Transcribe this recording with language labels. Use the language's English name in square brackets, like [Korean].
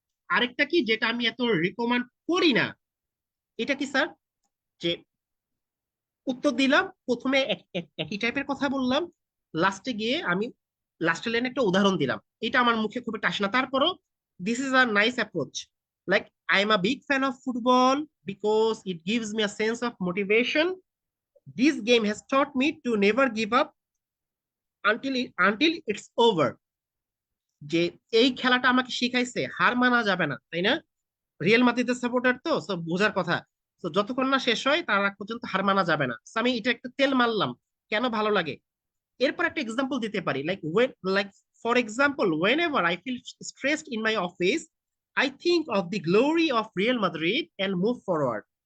[Bangla] আরেকটা কি যেটা আমি এত রিকমেন্ড করি না, এটা কি স্যার, যে উত্তর দিলাম প্রথমে একই টাইপের কথা বললাম, লাস্টে গিয়ে আমি লাস্টের লাইনে একটা উদাহরণ দিলাম। এটা আমার মুখে খুব একটা আসে না, তারপরও [English] This is a nice approach. Like I am a big fan of football because it gives me a sense of motivation. This game has taught me to never give up until it's over. [Bangla] যে এই খেলাটা আমাকে শিখাইছে হার মানা যাবে না, তাই না? রিয়েল মাদ্রিদের সাপোর্টার তো, সো বোঝার কথা। তো যতক্ষণ না শেষ হয় তার আগ পর্যন্ত হার মানা যাবে না। [English] So [Bangla] আমি এটা একটা তেল মারলাম, কেন ভালো লাগে। এরপর একটা এক্সাম্পল দিতে পারি, [English] Like for example whenever I feel stressed in my office, I think of the glory of Real Madrid and move forward.